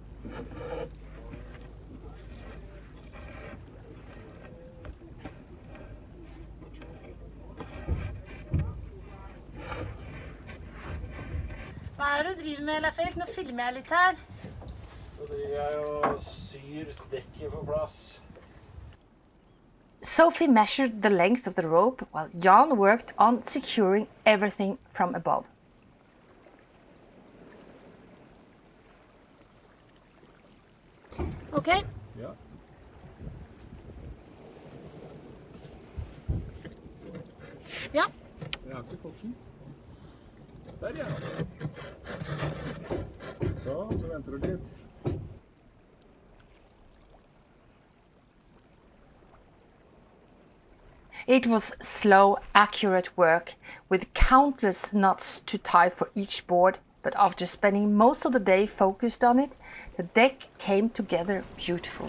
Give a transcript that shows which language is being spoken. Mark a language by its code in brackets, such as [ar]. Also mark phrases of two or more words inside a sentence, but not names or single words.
[no] Hva er det du driver med, Leif Erik? Nå filmer jeg litt her. Så driver jeg og syr dekket på plass. [en] Sophie measured the length of the rope while Jan worked on securing everything from above. Okay. [no] Ja. Ja. Jeg har ikke fått den. Der, ja. Så venter du litt. [en] It was slow, accurate work with countless knots to tie for each board, but after spending most of the day focused on it, the deck came together beautifully.